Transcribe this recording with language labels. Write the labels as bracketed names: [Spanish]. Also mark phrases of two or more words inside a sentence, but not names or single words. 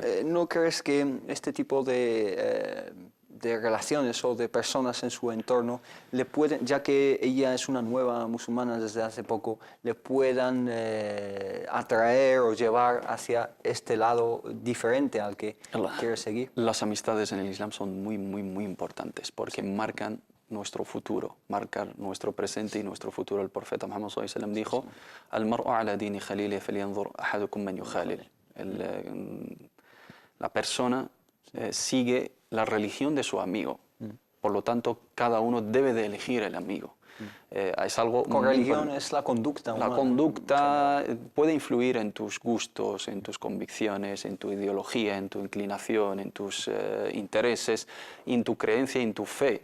[Spanish] ¿También no crees que este tipo de relaciones o de personas en su entorno le pueden, ya que ella es una nueva musulmana desde hace poco, le puedan atraer o llevar hacia este lado diferente al que quiere seguir? Las amistades en el Islam son muy, muy, muy importantes porque marcan nuestro futuro, marcan nuestro presente y nuestro futuro. El profeta Muhammad [Arabic] صلى الله عليه وسلم dijo: "المرء على دين خليله فلينظر أحدكم من يخالل". [Spanish] La persona sigue la religión de su amigo. Por lo tanto, cada uno debe de elegir el amigo. Es algo con religión es la conducta humana. La conducta puede influir en tus gustos, en tus convicciones, en tu ideología, en tu inclinación, en tus intereses, en tu creencia y en tu fe.